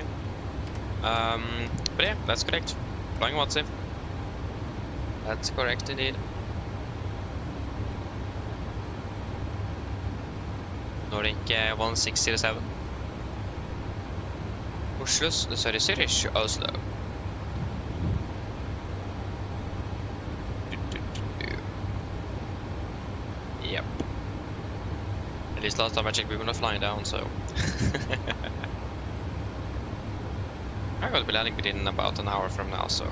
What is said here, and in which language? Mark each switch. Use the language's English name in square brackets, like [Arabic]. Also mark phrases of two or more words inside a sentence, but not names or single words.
[English] But yeah, that's correct. Flying Watsi. That's correct indeed. Nordic 1607. Oslo, sorry, Zürich, Oslo. Yep. At least last time I checked we were not flying down, so... I'm going to be landing within about an hour from now, so...